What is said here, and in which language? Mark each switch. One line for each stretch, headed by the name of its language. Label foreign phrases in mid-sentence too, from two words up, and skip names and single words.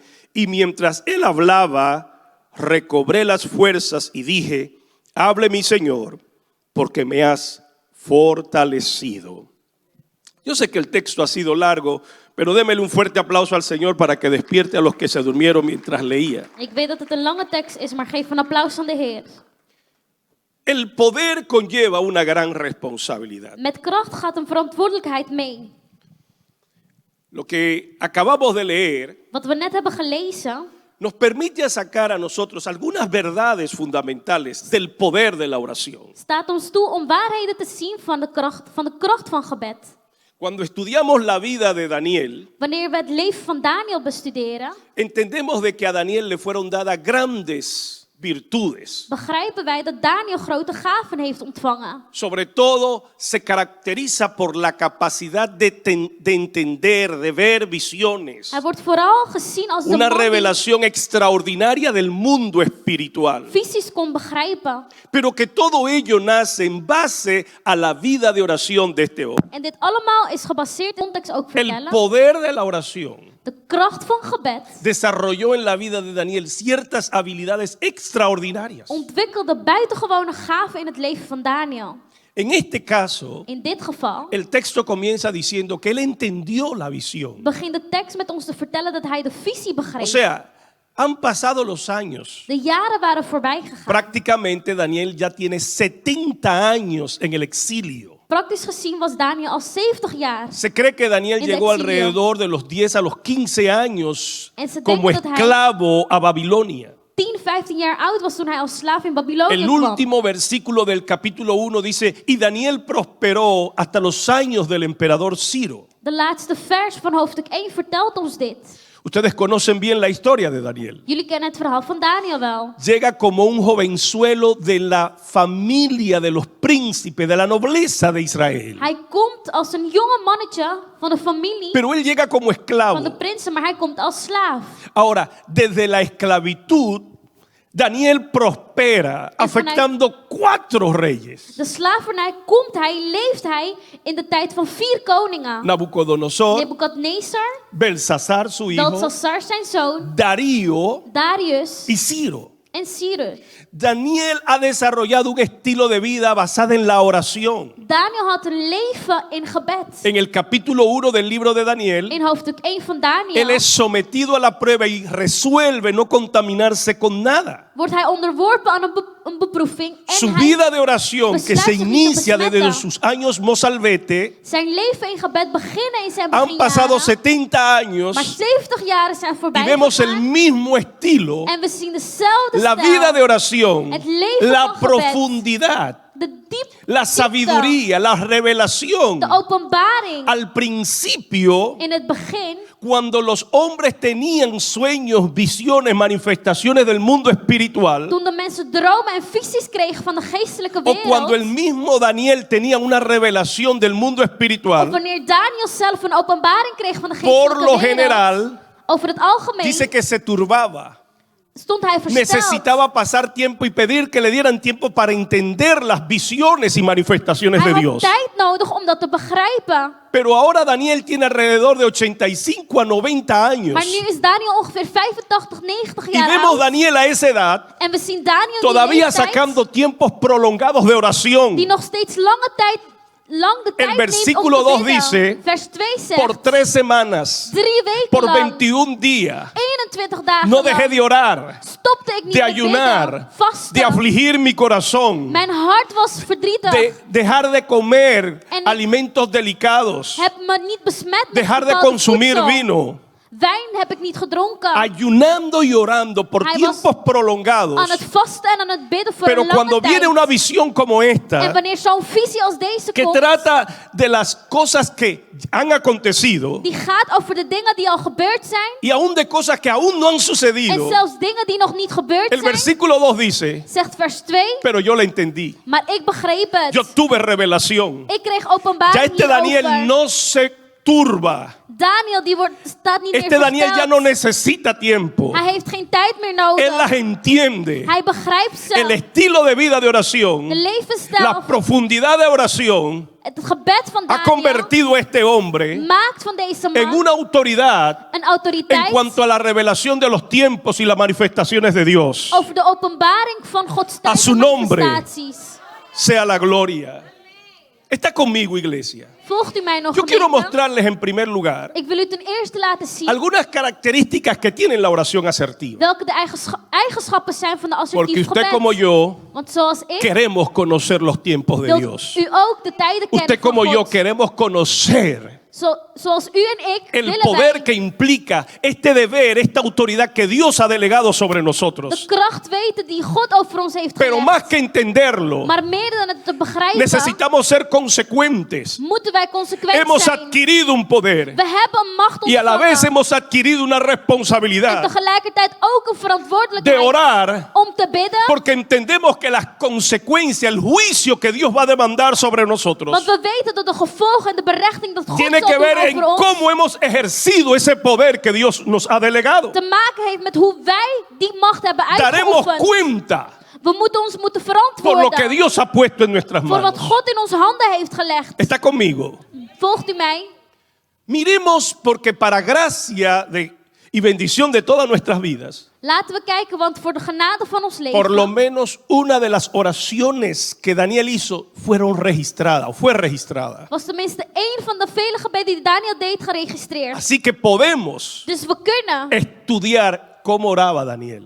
Spanish: Y mientras él hablaba, recobré las fuerzas y dije: hable mi Señor, porque me has fortalecido. Yo sé que el texto ha sido largo, pero démele un fuerte aplauso al Señor para que despierte a los que se durmieron mientras leía.
Dutch: Ik weet dat het een lange tekst is, maar geef een applaus aan de Heer.
Spanish: El poder conlleva una gran responsabilidad.
Dutch: Met kracht gaat een verantwoordelijkheid mee.
Spanish: Lo que acabamos de leer
Dutch: Wat we net hebben gelezen,
Spanish: nos permite sacar a nosotros algunas verdades fundamentales del poder de la oración.
Dutch: staat ons toe om waarheden te zien van de kracht van gebed.
Spanish: Cuando estudiamos la vida de Daniel,
Dutch: Wanneer we het leven van Daniel bestuderen,
Spanish: entendemos de que a Daniel le fueron dadas grandes virtudes.
Dutch: begrijpen wij dat Daniel grote gaven heeft ontvangen.
Spanish: Sobre todo se caracteriza por la capacidad de entender, de ver visiones.
Dutch: Hij wordt vooral gezien als de
Spanish: Una
Dutch: man die
Spanish: revelación extraordinaria del mundo espiritual.
Dutch: visies kon begrijpen.
Spanish: Pero que todo ello nace en base a la vida de oración de este hombre.
Dutch: En dit allemaal is gebaseerd in context ook
Spanish: El
Dutch: vertellen.
Spanish: poder de la oración
Dutch: De kracht van gebed
Spanish: desarrolló en la vida de Daniel ciertas habilidades extraordinarias.
Dutch: ontwikkelde buitengewone gaven in het leven van Daniel.
Spanish: En este caso,
Dutch: In dit geval
Spanish: el texto comienza diciendo que él entendió la visión.
Dutch: begint de tekst met ons te vertellen dat hij de visie begreep.
Spanish: O sea, han pasado los años.
Dutch: De jaren waren voorbij gegaan.
Spanish: Prácticamente Daniel ya tiene 70 años en el exilio.
Dutch: Praktisch gezien was Daniel al 70 jaar.
Spanish: Se cree que Daniel
Dutch: En
Spanish: llegó exilio. alrededor de los 10 a los 15 años
Dutch: En se
Spanish: como
Dutch: denkt dat hij
Spanish: esclavo a Babilonia.
Dutch: 10, 15 jaar oud was toen hij als slaaf in Babylonië
Spanish: El
Dutch: kwam.
Spanish: último versículo del capítulo 1 dice: y Daniel prosperó hasta los años del emperador Ciro.
Dutch: De laatste vers van hoofdstuk 1 vertelt ons dit.
Spanish: Ustedes conocen bien la historia de Daniel.
Dutch: Jullie kennen het verhaal van Daniel wel.
Spanish: Llega como un jovenzuelo de la familia de los príncipes, de la nobleza de Israel.
Dutch: Hij komt als een jonge mannetje van de familie
Spanish: Pero él llega como
Dutch: van de
Spanish: esclavo.
Dutch: prinsen, maar hij komt als slaaf.
Spanish: Ahora, desde la esclavitud, Daniel prospera, afectando 4 reyes.
Dutch: De slavernij leeft hij in de tijd van 4 koningen.
Spanish: Nabucodonosor,
Dutch: Nebukadnezar,
Spanish: Belsasar su hijo,
Dutch: Belshazzar zijn zoon,
Spanish: Darío
Dutch: Darius
Spanish: y Ciro.
Dutch: en Cyrus.
Spanish: Daniel ha desarrollado un estilo de vida basado en la oración.
Dutch: Daniel had een leven in gebed.
Spanish: En el capítulo 1 del libro de Daniel,
Dutch: In hoofdstuk 1 van
Spanish: él
Dutch: Daniel
Spanish: es sometido a la prueba y resuelve no contaminarse con nada.
Dutch: wordt hij onderworpen aan een beproeving.
Spanish: Su
Dutch: En hij,
Spanish: vida de oración que se
Dutch: besluit zich niet te
Spanish: inicia desde
Dutch: besmetten.
Spanish: sus años mozalbete,
Dutch: zijn leven in gebed beginnen in zijn
Spanish: han pasado
Dutch: beginjaren.
Spanish: 70 años
Dutch: Maar 70 jaren zijn
Spanish: y
Dutch: voorbij
Spanish: vemos el
Dutch: gegaan.
Spanish: mismo estilo,
Dutch: En we zien dezelfde
Spanish: la
Dutch: stijl.
Spanish: vida de oración,
Dutch: Het leven
Spanish: la
Dutch: van gebed.
Spanish: profundidad,
Dutch: De diepte.
Spanish: la sabiduría, la revelación.
Dutch: De openbaring.
Spanish: Al principio,
Dutch: In het begin.
Spanish: cuando los hombres tenían sueños, visiones, manifestaciones del mundo espiritual,
Dutch: Toen de mensen dromen en visies kregen van de geestelijke
Spanish: o cuando el
Dutch: wereld.
Spanish: mismo Daniel tenía una revelación del mundo
Dutch: Of
Spanish: espiritual,
Dutch: wanneer Daniel zelf een openbaring kreeg van de
Spanish: por
Dutch: geestelijke
Spanish: lo
Dutch: wereld.
Spanish: general,
Dutch: Over het algemeen
Spanish: dice que se turbaba.
Dutch: stond hij versteld.
Spanish: Necesitaba pasar tiempo y pedir que le dieran tiempo para entender las visiones y manifestaciones
Dutch: Hij
Spanish: de
Dutch: had
Spanish: Dios.
Dutch: tijd nodig om dat te begrijpen.
Spanish: Pero ahora Daniel tiene alrededor de 85 a 90 años.
Dutch: Maar nu is Daniel ongeveer 85, 90
Spanish: Y
Dutch: jaar
Spanish: vemos
Dutch: oud.
Spanish: Daniel a esa edad
Dutch: En we zien Daniel die
Spanish: todavía
Dutch: leeftijd,
Spanish: sacando tiempos prolongados de oración.
Dutch: die nog steeds lang de tijd neemt om
Spanish: versículo
Dutch: te
Spanish: 2
Dutch: bidden.
Spanish: dice,
Dutch: Vers 2 zegt,
Spanish: Por 3 semanas,
Dutch: 3 weken
Spanish: por
Dutch: lang,
Spanish: 21 días,
Dutch: 21 dagen
Spanish: no dejé
Dutch: lang,
Spanish: de orar,
Dutch: stopte ik niet
Spanish: de
Dutch: met bidden,
Spanish: ayunar,
Dutch: vasten.
Spanish: de afligir mi corazón,
Dutch: Mijn hart was verdrietig.
Spanish: de dejar de comer
Dutch: En-
Spanish: alimentos delicados,
Dutch: Heb me niet besmet met
Spanish: dejar de
Dutch: bepaalde
Spanish: consumir
Dutch: voedsel.
Spanish: vino,
Dutch: Wijn heb ik niet gedronken.
Spanish: ayunando y orando por
Dutch: Hij
Spanish: tiempos
Dutch: was
Spanish: prolongados.
Dutch: aan het vasten en aan het bidden voor
Spanish: Pero
Dutch: een lange
Spanish: cuando
Dutch: tijd.
Spanish: viene una visión como
Dutch: En
Spanish: esta,
Dutch: wanneer zo'n visie als deze
Spanish: que
Dutch: komt,
Spanish: trata de las cosas que han acontecido
Dutch: die gaat over de dingen die al gebeurd zijn.
Spanish: y aún de cosas que aún no han
Dutch: En
Spanish: sucedido,
Dutch: zelfs dingen die nog niet gebeurd
Spanish: el
Dutch: zijn.
Spanish: versículo 2 dice,
Dutch: Zegt vers 2.
Spanish: pero yo la entendí.
Dutch: Maar ik begreep het.
Spanish: Yo tuve revelación.
Dutch: Ik kreeg openbaring
Spanish: Ya este
Dutch: hierover.
Spanish: Daniel no se turba.
Dutch: Daniel die staat niet
Spanish: Este
Dutch: meer
Spanish: Daniel ya
Dutch: versteld.
Spanish: no necesita tiempo.
Dutch: Hij heeft geen tijd meer
Spanish: Él
Dutch: nodig.
Spanish: las entiende.
Dutch: Hij begrijpt ze.
Spanish: El estilo de vida de
Dutch: De
Spanish: oración,
Dutch: levensstijl,
Spanish: la profundidad de oración
Dutch: het gebed van
Spanish: ha
Dutch: Daniel
Spanish: convertido a este hombre
Dutch: maakt van deze
Spanish: en
Dutch: man
Spanish: una autoridad
Dutch: een
Spanish: en
Dutch: autoriteit
Spanish: cuanto a la revelación de los tiempos y las manifestaciones de Dios.
Dutch: over de openbaring van Gods
Spanish: A
Dutch: tijd
Spanish: su
Dutch: en
Spanish: nombre.
Dutch: manifestaties.
Spanish: Sea la gloria. Está conmigo, iglesia.
Dutch: Volgt u mij nog
Spanish: Yo quiero
Dutch: gemeente?
Spanish: mostrarles en primer lugar
Dutch: Ik wil u ten eerste laten zien
Spanish: algunas características que tiene la oración asertiva.
Dutch: welke de eigenschappen zijn van de
Spanish: Porque
Dutch: assertief
Spanish: usted
Dutch: gebed.
Spanish: como yo
Dutch: Want zoals ik
Spanish: queremos conocer los tiempos de
Dutch: wilt
Spanish: Dios.
Dutch: u ook de tijden kennen
Spanish: Usted
Dutch: van
Spanish: como yo
Dutch: God.
Spanish: queremos conocer
Dutch: Zoals u en ik
Spanish: el
Dutch: willen
Spanish: poder
Dutch: wij
Spanish: que implica este deber, esta autoridad que Dios ha delegado sobre
Dutch: de
Spanish: nosotros.
Dutch: kracht weten die God over ons heeft
Spanish: Pero
Dutch: gelegd.
Spanish: más que entenderlo,
Dutch: Maar meer dan het te begrijpen,
Spanish: necesitamos ser consecuentes.
Dutch: moeten wij consequent
Spanish: Hemos
Dutch: zijn.
Spanish: adquirido un poder
Dutch: We hebben een macht
Spanish: y a la vez
Dutch: ontvangen.
Spanish: hemos adquirido una
Dutch: En
Spanish: responsabilidad
Dutch: tegelijkertijd ook een
Spanish: de
Dutch: verantwoordelijkheid
Spanish: orar
Dutch: om te bidden.
Spanish: porque entendemos que las consecuencias, el juicio que Dios va a demandar sobre nosotros
Dutch: Want we weten dat de gevolgen en de berechting dat God
Spanish: tiene
Dutch: zal
Spanish: que
Dutch: doen
Spanish: ver en
Dutch: over ons
Spanish: cómo hemos ejercido ese poder que Dios nos ha delegado.
Dutch: te maken heeft met hoe wij die macht hebben
Spanish: Daremos
Dutch: uitgeoefend.
Spanish: cuenta
Dutch: We moeten ons moeten
Spanish: por lo que
Dutch: verantwoorden
Spanish: Dios ha puesto en nuestras
Dutch: voor wat
Spanish: manos.
Dutch: God in onze handen heeft gelegd.
Spanish: ¿Está conmigo?
Dutch: Volgt u mij?
Spanish: Miremos porque para gracia y bendición de todas nuestras vidas,
Dutch: Laten we kijken, want voor de genade van ons
Spanish: por lo
Dutch: leven
Spanish: menos una de las oraciones que Daniel hizo fue registrada.
Dutch: was tenminste één van de vele gebeden die Daniel deed geregistreerd.
Spanish: Así que podemos
Dutch: Dus we kunnen
Spanish: estudiar cómo oraba Daniel.